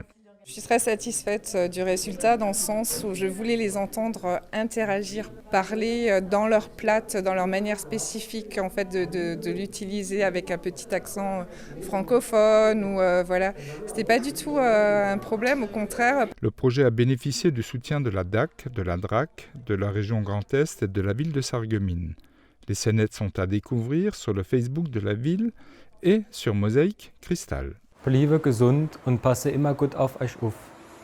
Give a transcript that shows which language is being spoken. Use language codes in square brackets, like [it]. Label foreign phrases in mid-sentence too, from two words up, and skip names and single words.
[fr] Je suis très satisfaite du résultat dans le sens où je voulais les entendre interagir, parler dans leur plate, dans leur manière spécifique en fait de l'utiliser avec un petit accent francophone ou voilà. C'était pas du tout un problème, au contraire. Le projet a bénéficié du soutien de la DAC, de la DRAC, de la région Grand Est et de la ville de Sarreguemines. Les scénettes sont à découvrir sur le Facebook de la ville et sur Mosaïque Cristal. [de] Bleibe gesund und passe immer gut auf euch auf.